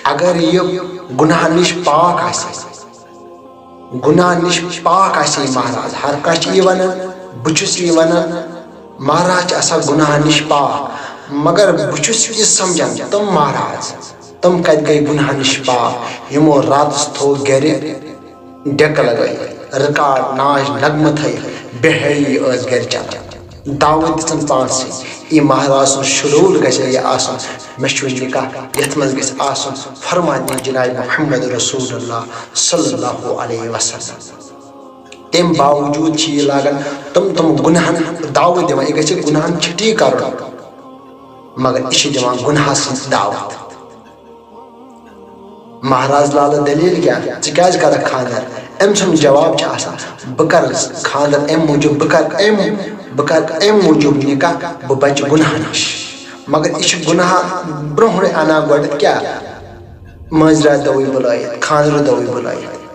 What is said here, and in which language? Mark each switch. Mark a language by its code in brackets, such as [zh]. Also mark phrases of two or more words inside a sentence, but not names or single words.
[ks] اگر یہِ گناہ نش پاک آسہِ گناہ نش پاک آسہِ یہِ مہراز، ہر کانٛہہ چھُ یہِ ونان بہٕ چھُس یہِ ونان مہراز چھُ آسان گناہ نش پاک، مگر بہٕ چھُس یہِ سمجھان تِم مہراز تِم کتہِ گٔے گناہ نش پاک یِمو راتس تھوٚو گرِ ڈیکہٕ لگٲیِتھ رِکاڈ ناچ نغمہٕ تھٲیِتھ بِہٲیی ٲس گرِ چلان دعوت دِژن پانسٕے۔ یہِ مہراز سُنٛد شڈوٗل گژھِ یہِ آسُن مےٚ چھُ نکاح یتھ منٛز گژھِ آسُن فرمانے جناب [ar] محمد رسول اللہ صلی اللہ علیہ وسلم۔ [ks] تمہِ باوجوٗد چھِ یہِ لاگان تم گناہن دعوت دِوان، یہِ گژھِ گناہن چھُٹی کرُن مگر یہِ چھِ دِوان گناہس سٕنٛز دعوت۔ مہراز لالہٕ دلیل کیٛاہ؟ ژٕ کیٛازِ کرکھ خانٛدر؟ أمۍ سُنٛد جواب چھُ آسان بہٕ کرٕ خانٛدر امہِ موٗجوٗب بہٕ کرٕ امہِ موٗجوٗب نکاح بہٕ بچہٕ گناہ نش، مگر یہِ چھُ گناہ برونٛہٕے انان گۄڈٕ کیٛاہ مٲنٛزراتھ دۄہٕے بُلٲیِتھ خانٛدرٕ دۄہٕے بُلٲیِتھ۔